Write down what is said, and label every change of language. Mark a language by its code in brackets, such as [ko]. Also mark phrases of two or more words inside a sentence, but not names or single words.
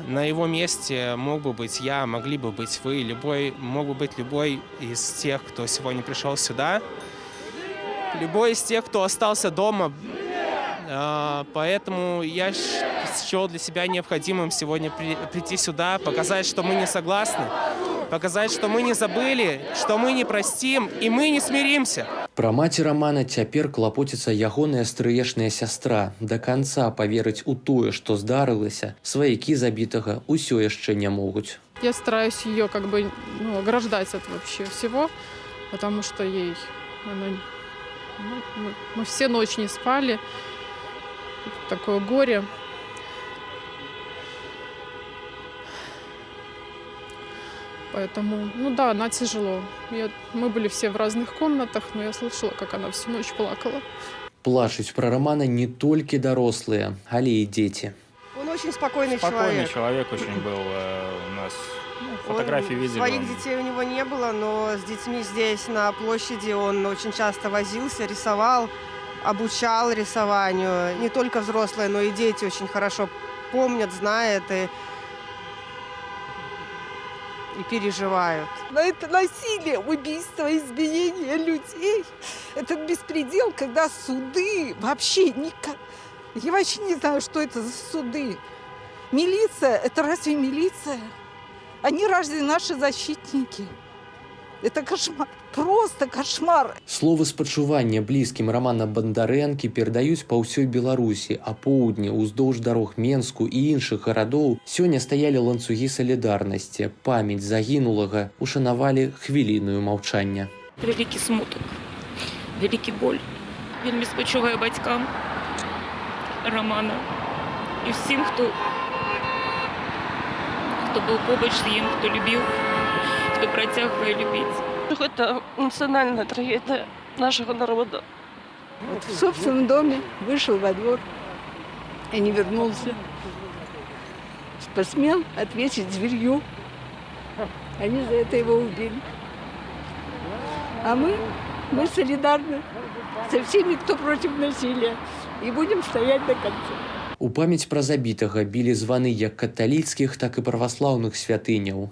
[ru] На его месте мог бы быть я, могли бы быть вы, мог бы быть любой из тех, кто сегодня пришел сюда, любой из тех, кто остался дома. Поэтому я счел для себя необходимым сегодня прийти сюда, показать, что мы не согласны, показать, что мы не забыли, что мы не простим и мы не смиримся. [be] Пра маці Романа цяпер клапоціцца ягоная стрыечная сястра. До конца поверыць у тое, што здарылася, сваякі забітага ўсё яшчэ не могуць. [ru] Я стараюсь ее как бы ограждать от вообще всего, потому что ей... мы все ночь не спали. Такое горе. Поэтому, да, она тяжело. Мы были все в разных комнатах, но я слышала, как она всю ночь плакала. [be] Плачуць пра Романа не толькі дарослыя, але і дзеці. [ru] Он очень спокойный человек. Спокойный человек очень был у нас. Фотографии видели. Своих детей у него не было, но с детьми здесь, на площади, он очень часто возился, рисовал, обучал рисованию. Не только взрослые, но и дети очень хорошо помнят, знают и переживают. Но это насилие, убийство, избиение людей. Этот беспредел, когда суды вообще никак... Я вообще не знаю, что это за суды. Милиция, это разве милиция? Они разве наши защитники? Это кошмар, просто кошмар. [be] Словы спачування блізкім Романа Бандарэнкі перадаюць па ўсёй Беларусі, а поўдні, уздоўж дарог Менску і іншых гарадоў сёння стаялі ланцугі салідарнасці. Памяць загінулага ушанавалі хвілінаю маўчання. Вялікі смутак, вялікі боль. Вельмі спачуваю бацькам Романа і всім, хто был побач з ім, хто любіў, хто працягвае любіць. [ru] Это национальная трагедия нашего народа. Вот в собственном доме вышел во двор и не вернулся. Посмел ответить зверью. Они за это его убили. А мы солидарны со всеми, кто против насилия. И будем стоять до конца. [be] У памяць пра забітага білі званы як каталіцкіх, так і праваслаўных святыняў.